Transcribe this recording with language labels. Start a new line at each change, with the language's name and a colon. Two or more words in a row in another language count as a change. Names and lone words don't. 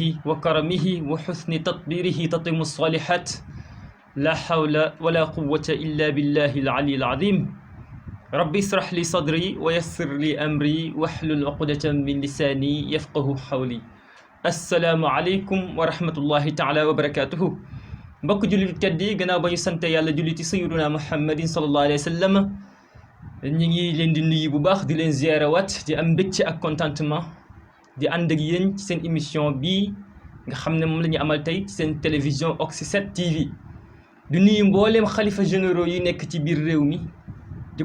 Arabic: وكرمه وحسن تطبيره تتم الصالحات لا حول ولا قوة إلا بالله العلي العظيم ربي اشرح لي صدري ويسر لي أمري واحلل عقدة من لساني يفقه قولي السلام عليكم ورحمة الله تعالى وبركاته
Wolof: mbokk jullit tedd yi gannaaw ba ñu sant yàlla julli ci
Arabic: سيدنا محمد صلى الله عليه وسلم
Wolof: ñi ngi leen di nuyu bu baax di leen ziyaarawaat di am mbégte ak contentement di ànd ak yéen ci seen émission bii nga xam ne moom la ñu amal tey ci seen télévision Oxy 7 TV di nuyu mbooleem xalifa généraux yi nekk ci biir réew mi di